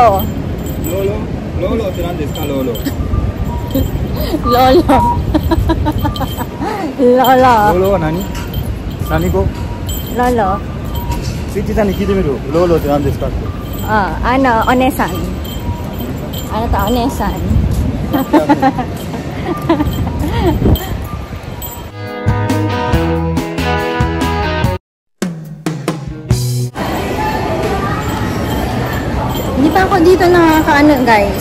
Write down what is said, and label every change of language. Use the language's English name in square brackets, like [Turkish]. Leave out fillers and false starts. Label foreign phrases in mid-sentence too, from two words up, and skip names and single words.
[Japanese] Lolo? Lolo って何ですか、Lolo? Lolo. Lolo. Lolo は何？何語？ Lolo. スイッチさんに聞いてみる。Lolo って何ですかって。 [Filipino] Ano, onesan. Ano to, onesan. Hindi pa ako dito nakakaano guys.